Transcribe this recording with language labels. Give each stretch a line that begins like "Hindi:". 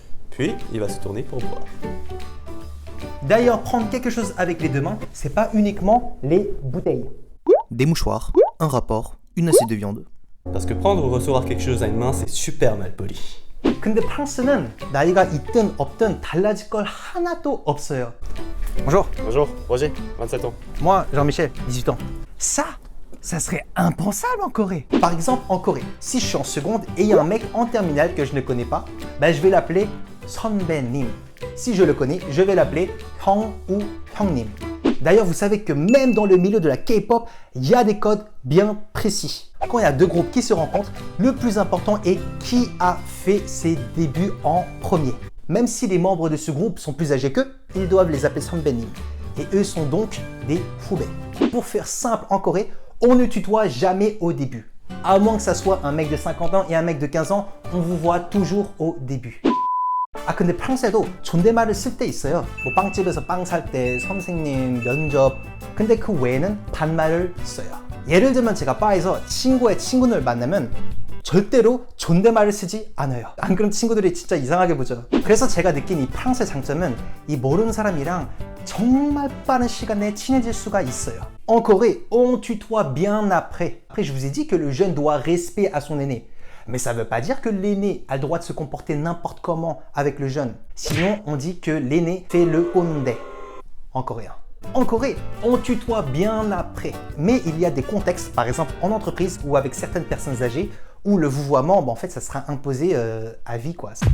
French: Puis, il va se tourner pour boire. D'ailleurs, prendre quelque chose avec les deux mains, c'est pas uniquement les bouteilles. Des mouchoirs, un rapport, une assiette de viande. Parce que prendre ou recevoir quelque chose à une main, c'est super mal poli.
Korean: 근데 프랑스는 나이가 있든 없든 달라질 걸 하나도 없어요.
French: Bonjour. Bonjour, Roger, 27 ans. Moi, Jean-Michel, 18 ans. Ça serait impensable en Corée. Par exemple, en Corée, si je suis en seconde et il y a un mec en terminale que je ne connais pas, je vais l'appeler 선배님. Si je le connais, je vais l'appeler 형 ou 형님. D'ailleurs, vous savez que même dans le milieu de la K-pop, il y a des codes bien précis. Quand il y a deux groupes qui se rencontrent, le plus important est qui a fait ses débuts en premier. Même si les membres de ce groupe sont plus âgés qu'eux, ils doivent les appeler 선배님. Et eux sont donc des 후배. Pour faire simple en Corée, on ne tutoie jamais au début. À moins que ça soit un mec de 50 ans et un mec de 15 ans, on vous voit toujours au début.
Korean: 아 근데 프랑스에도 존댓말을 쓸 때 있어요. 뭐 빵집에서 빵 살 때 선생님, 면접. 근데 그 외에는 반말을 써요. 예를 들면 제가 바에서 친구의 친구를 만나면 절대로 존댓말을 쓰지 않아요. 안 그럼 친구들이 진짜 이상하게 보죠. 그래서 제가 느낀 이 프랑스의 장점은 이 모르는 사람이랑 정말 빠른 시간 내에 친해질 수가 있어요.
French: En Corée, on tutoie bien après. Après, je vous ai dit que le jeune doit respect à son aîné. Mais ça ne veut pas dire que l'aîné a le droit de se comporter n'importe comment avec le jeune. Sinon, on dit que l'aîné fait le 꼰대 en coréen. En Corée, on tutoie bien après. Mais il y a des contextes, par exemple en entreprise ou avec certaines personnes âgées, où le vouvoiement, en fait, ça sera imposé à vie, quoi.